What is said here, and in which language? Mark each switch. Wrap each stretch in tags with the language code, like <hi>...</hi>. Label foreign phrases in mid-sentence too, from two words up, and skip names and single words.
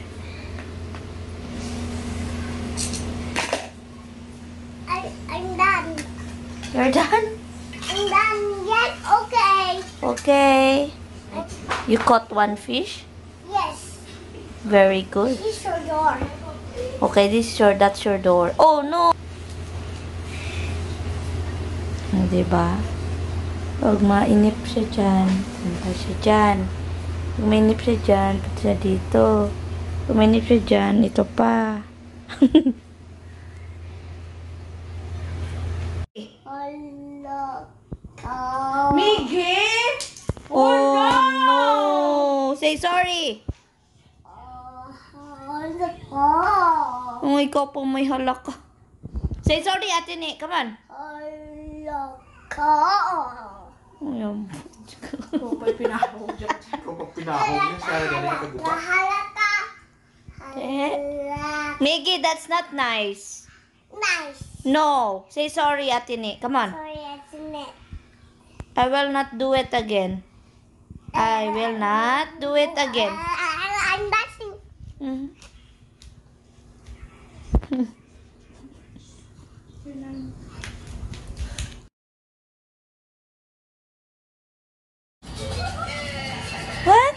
<en>I'm done. You're done? I'm done. Yes, okay. Okay. You caught one fish? Yes. Very good. This is your door. Okay, that's your door. Oh no!</en> <tl>Diba? Huwag mainip siya dyan. Punta siya dyan. Huwag mainip siya dyan. Punta siya dito. Huwag mainip siya dyan. Ito pa.</tl> <en>Hello. Oh. Miggi! Oh no! Say sorry!</en> <tl>Oh, ikaw po may halak ka.</tl> <en>Say sorry, Ate Ni. Come on.</en> <tl>Ayan. Kung may pinahog dyan. Kung pag pinahog niya siya, galing ka guba.</tl> <en>Miggi, that's not nice. Nice. No. Say sorry, Ate Ni. Come on. Sorry, isn't it? I will not do it again. I will not do it again. I'm dashing. Mhm. What?</en>